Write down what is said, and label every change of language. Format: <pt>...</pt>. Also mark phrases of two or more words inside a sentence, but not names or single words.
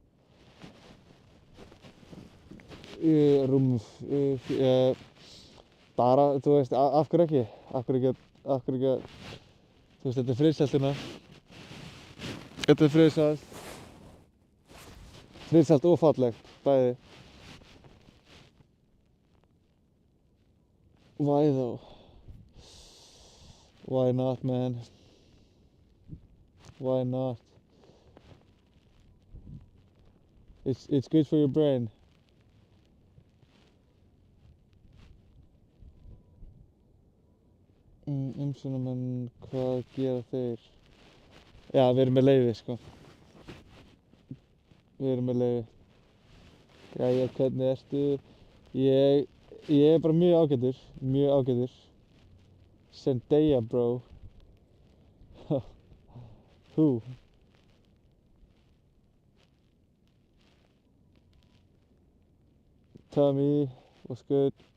<is>Bara, þú veist, af hverju ekki? Af hverju ekki, þú veist, þetta er friðsælt hérna. Þetta er friðsælt og fallegt, bæði.</is> <en>Why though? Why not, man? Why not? It's good for your brain.</en> <is>Umsjónarmenn, hvað gera þeir? Já, við erum með leyfi, sko. Við erum með leyfi. Jæja, hvernig ertu? Ég er bara mjög ágætur.</is> <en>Zendaya, bro. Who? Tommy, what's good?</en>